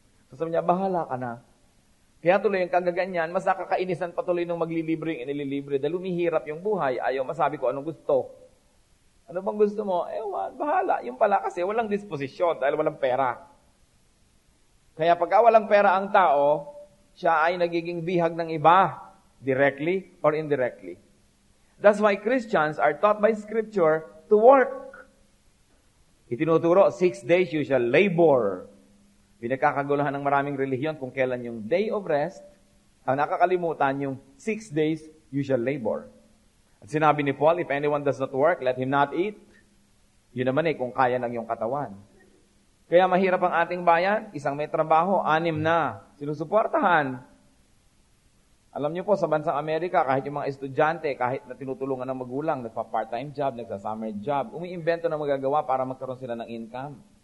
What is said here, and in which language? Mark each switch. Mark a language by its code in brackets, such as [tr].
[tl] So sabi niya, bahala ka na. Kaya tuloy yung kagaganyan, mas nakakainisan patuloy nung maglilibre yung inililibre dahil umihirap yung buhay, ayaw masabi ko anong gusto. Ano bang gusto mo? Ewan, bahala. Yung pala kasi walang disposisyon dahil walang pera. Kaya pagka walang pera ang tao, siya ay nagiging bihag ng iba, [en] directly or indirectly. That's why Christians are taught by Scripture to work. [tl] Itinuturo, [en] 6 days you shall labor. [tl] Pinagkakaguluhan ng maraming relihiyon kung kailan yung [en] day of rest, [tl] ang nakakalimutan yung [en] 6 days you shall labor. [tl] At sinabi ni Paul, [en] if anyone does not work, let him not eat. [tl] Yun naman kung kaya ng iyong katawan. Kaya mahirap ang ating bayan, isang may trabaho, 6 na, sinusuportahan. Alam niyo po, sa bansang Amerika, kahit yung mga estudyante, kahit na tinutulungan ng magulang, nagpa-part-time job, nagsa-summer job, umiimbento na magagawa para magkaroon sila ng income.